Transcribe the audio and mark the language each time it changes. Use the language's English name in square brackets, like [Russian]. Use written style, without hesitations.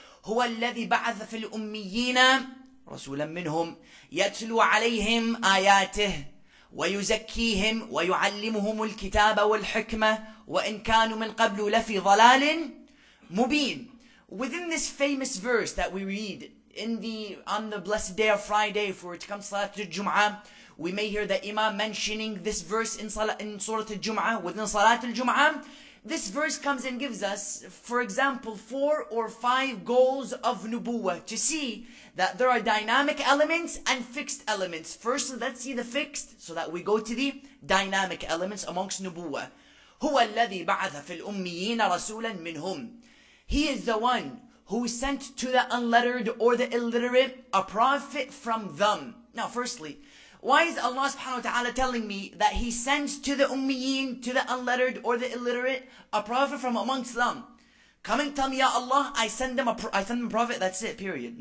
[Arabic] هو الذي بعث في الأميين رسولا منهم يتلو عليهم آياته ويزكيهم ويعلمهم الكتاب والحكمة وإن كانوا من قبل لفي ضلال مبين. [English] Within this famous verse that we read on the blessed day of Friday, for it comes Salat al-Jum'ah, we may hear the Imam mentioning this verse in Surah al-Jum'ah. Within Salat al-Jum'ah, this verse comes and gives us, for example, 4 or 5 goals of nubuwwah, to see that there are dynamic elements and fixed elements. First, let's see the fixed, so that we go to the dynamic elements amongst nubuwwah. [Arabic] هو الذي بعث في الأميين رسولا منهم. [English] He is the one who sent to the unlettered or the illiterate a prophet from them. Now, firstly, why is Allah subhanahu wa ta'ala telling me that He sends to the ummiyin, to the unlettered or the illiterate, a prophet from amongst them? Come and tell me, Ya Allah, I send them a prophet, that's it, period.